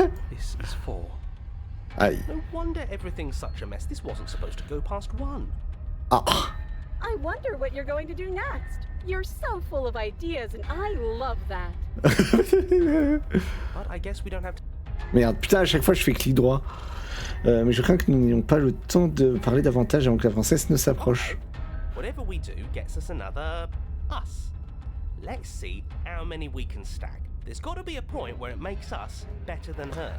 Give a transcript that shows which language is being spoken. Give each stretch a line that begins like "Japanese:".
English: This is 4. Aïe. No wonder everything's such a mess. This wasn't supposed to go past 1. Ah. I wonder what you're going to do next. You're so full of ideas, and I love that. But I guess we don't have to...
French: Merde, putain, à chaque fois je fais clic droit. Mais je crains que nous n'ayons pas le temps de parler davantage avant que la princesse ne s'approche.
English: Whatever we do gets us another us. Let's see how many we can stack. There's got to be a point where it makes us better than her.